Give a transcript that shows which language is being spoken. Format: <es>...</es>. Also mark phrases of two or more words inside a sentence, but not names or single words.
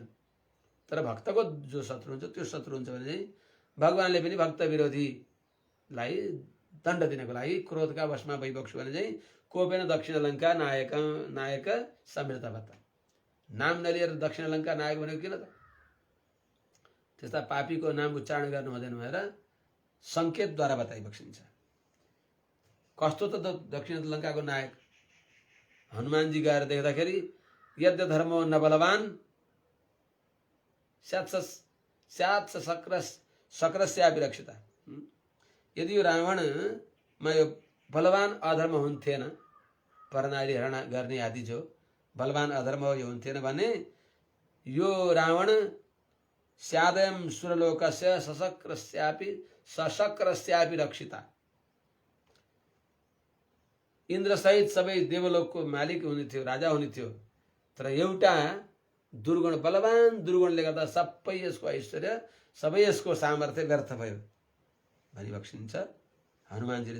<ne>तर भक्तको जो शत्रु हुन्छ त्यो शत्रु हुन्छ भने चाहिँ भगवानले पनि भक्त विरोधीलाई दण्ड दिनको लागि क्रोधका वशमा भइबक्स्यो भने चाहिँ</ne> <sa>कोपेन दक्षिण लङ्का नायक समृद्धवत।</sa> <ne>नाम नलिएर दक्षिण लङ्का नायक भनेको किन त? त्यस्ता पापीको नाम उच्चारण गर्नु हुँदैन भनेर सङ्केतद्वारा बताइबक्सिन्छ। कस्तो त दक्षिण लङ्काको नायक?</ne> <sa>हनुमानजी</sa> <ne>गएर देख्दाखेरि</ne> <sa>यद्य धर्मो न बलवान स्यात् शक्रस्यापि रक्षिता।</sa> <ne>यदि यो रावणमा यो बलवान अधर्म हुन्थेन, परनारी हरण गर्ने आदि जो बलवान अधर्म यो हुन्थेन भने यो रावण</ne> <sa>स्यादयम सुरलोकस्य सशक्रस्यापि रक्षिता।</sa> <ne>इन्द्र सहित सबै देवलोकको मालिक हुने थियो, राजा हुने थियो, तर एउटा दुर्गुण, बलवान दुर्गुणले गर्दा सबै यसको ऐश्वर्य, सबै यसको सामर्थ्य व्यर्थ भयो भनिबक्सिन्छ हनुमानजीले।</ne>